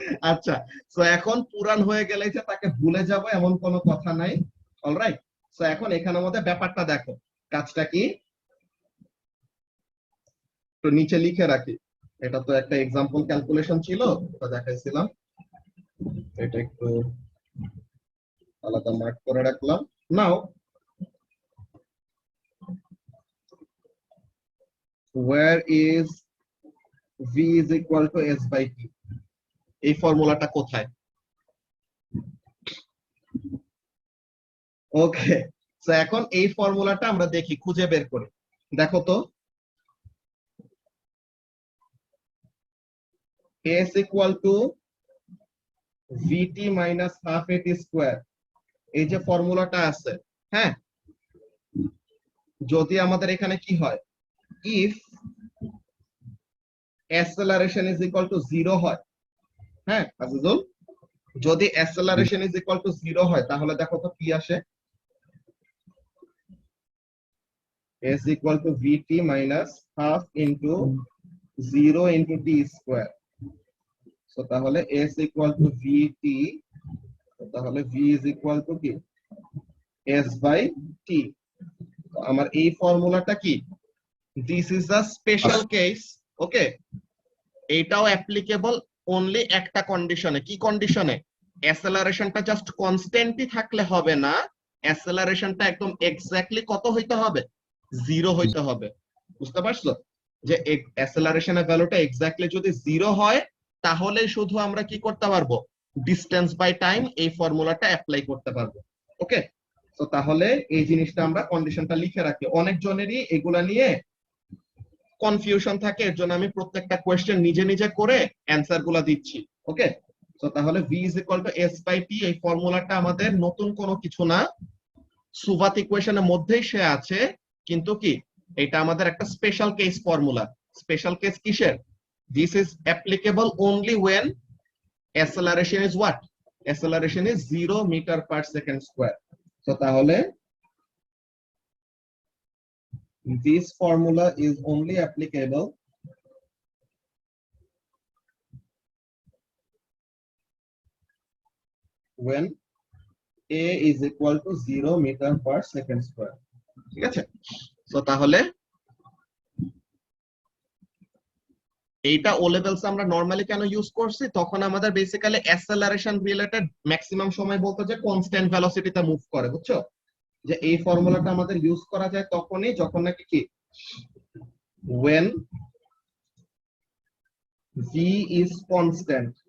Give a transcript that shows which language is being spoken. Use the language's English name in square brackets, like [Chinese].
[Bangla] আচ্ছা, সো এখন পুরান হয়ে গেলে যে তাকে ভুলে যাব এমন কোনো কথা নাই। অলরাইট, সো এখন এখানের মধ্যে ব্যাপারটা দেখো, কাজটা কি তো নিচে লিখে রাখি। এটা তো একটা এক্সাম্পল ক্যালকুলেশন ছিল, ওটা দেখাইছিলাম। এটা একটু আলাদা মার্ক করে রাখলাম। [English] now where is v is equal to s by t, [Bangla] এই ফর্মুলাটা কোথায়? ওকে, সো এখন এই ফর্মুলাটা আমরা দেখি, খুঁজে বের করি। দেখো তো, [English] s equal to vt minus half at square, [Bangla] এই যে ফর্মুলাটা আছে, হ্যাঁ, যদি আমাদের এখানে কি হয়, [English] if acceleration is equal to 0 [Bangla] হয়, হ্যাঁ আজিজুল, যদি [English] acceleration is equal to 0 [Bangla] হয় তাহলে দেখো তো কি আসে, [English] s equal to vt minus half into 0 into t square, so তাহলে s equal to vt, তাহলে v is equal to কি s by t। [Bangla] আমার এই ফর্মুলাটা কি, [English] This is a special case. [Bangla] ওকে, এইটাও অ্যাপ্লিকেবল অনলি একটা কন্ডিশনে। কি কন্ডিশনে? অ্যাসেলারেশনটা জাস্ট কনস্ট্যান্টই থাকলে হবে না, অ্যাসেলারেশনটা একদম এক্স্যাক্টলি কত হইতে হবে, 0 হইতে হবে। বুঝতে পারছো যে অ্যাসেলারেশনের ভ্যালুটা এক্স্যাক্টলি যদি 0 হয় তাহলে শুধু আমরা কি করতে পারবো, ডিসটেন্স বাই টাইম এই ফর্মুলাটা অ্যাপ্লাই করতে পারবো। ওকে, তো তাহলে এই জিনিসটা আমরা কন্ডিশনটা লিখে রাখি। অনেকজনেরই এগুলা নিয়ে কনফিউশন থাকে, এর জন্য আমি প্রত্যেকটা কোয়েশ্চেন নিজে নিজে করে অ্যানসার গুলা দিচ্ছি। ওকে, তো তাহলে [English] v is equal to s by t [Bangla] এই ফর্মুলাটা আমাদের নতুন কোনো কিছু না, সুবাত ইকুয়েশনের মধ্যেই সে আছে, কিন্তু কি এটা আমাদের একটা special case formula. Special case কিসের? [English] This is applicable only when acceleration is what? Acceleration is 0 meter per second square. So তাহলে this formula is only applicable when a is equal to 0 meter per second square. [Bangla] ঠিক আছে, so তাহলে এইটা ও levels আমরা normally কেন use করছি, তখন আমাদের বেসিক্যালি অ্যাসেলারেশন রিলেটেড ম্যাক্সিমাম সময় বলতো যে কনস্ট্যান্ট ভেলোসিটিতে মুভ করে, বুঝছো? যে এই ফর্মুলাটা আমাদের ইউজ করা যায় তখনই যখন নাকি কি [English] when v is constant।